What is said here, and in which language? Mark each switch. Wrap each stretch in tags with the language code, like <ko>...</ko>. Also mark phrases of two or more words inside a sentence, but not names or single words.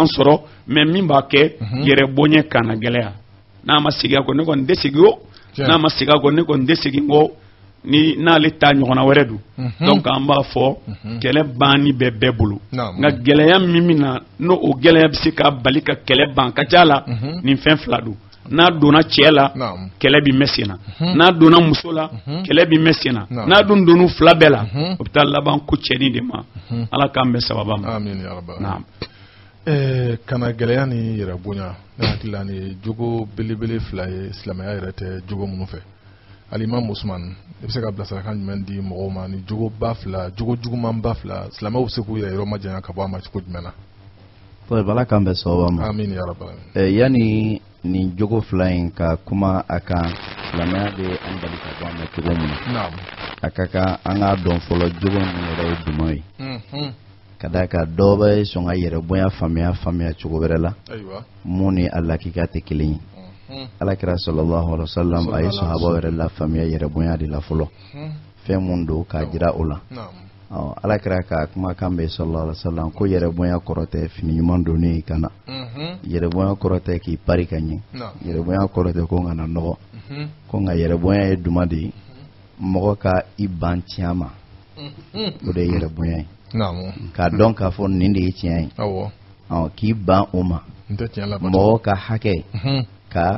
<bm>sɔrɔ mais min b'a kɛ yɛrɛ bonya kana gɛlɛya n'a ma segin a kɔ ne kɔni tɛ segin o n'a ma segin a kɔ ne kɔni tɛ segin kɔ ni n'ale ta ɲɔgɔnna wɛrɛ don donc an b'a fɔ kɛlɛ banni bɛ bɛɛ bolo nka gɛlɛya min na n'o o gɛlɛya bɛ se ka bali ka kɛlɛ ban ka ca la nin fɛn fila don n'a donna cɛ la kɛlɛ bɛ mɛn sen na n'a donna muso la kɛlɛ bɛ mɛn sen na n'a dun donna fila bɛɛ la o bɛ taa laban ko cɛnin de ma Ala k'an bɛn sababa ma.</bm> <ar>آمين يا ربّ.</ar> <bm>Kana gɛlɛya ni yɛrɛ bonya ne hakili la ni jogo belebele fila ye silamɛya yɛrɛ tɛ jogo minnu fɛ. Alimam Usman i bɛ se ka bilasirakan jumɛn di mɔgɔw ma ni jogo ba fila jogo juguman ba fila silamɛw bɛ se k'u yɛrɛ yɔrɔ majanya ka bɔ a ma cogo jumɛn na. Ala k'an bɛn sababa ma.</bm> <ar>آمين يا ربّ.</ar> <bm>Yani nin jogo fila in ka kuma a kan silamɛya bɛ an bali ka bɔ a ma cogo min na a ka kan an k'a dɔn fɔlɔ jogo min yɛrɛ ye jumɛn ye ka d'a kan dɔw bɛ sɔn ka yɛrɛ bonya faamuya cogo wɛrɛ la mun ni a lakika tɛ kelen ye. Alakira</bm> <ar>صلى الله عليه وسلم</ar> <bm>a ye sahabaw yɛrɛ la faamuya yɛrɛ bonya de la fɔlɔ fɛn mun don k'a jira o la Alakira ka kumakan bɛ</bm> <ar>صلى الله عليه وسلم</ar> <bm>ko yɛrɛ bonya kɔrɔ tɛ fini ɲuman donni ka na yɛrɛ bonya kɔrɔ tɛ k'i pari ka ɲɛ yɛrɛ bonya kɔrɔ tɛ ko n kana nɔgɔ ko nka yɛrɛ bonya ye duma de ye mɔgɔ ka i ban tiɲɛ ma o de ye yɛrɛ bonya ye k'a dɔn k'a fɔ nin de ye tiɲɛ ye k'i ban o ma mɔgɔ ka hakɛ ka</bm>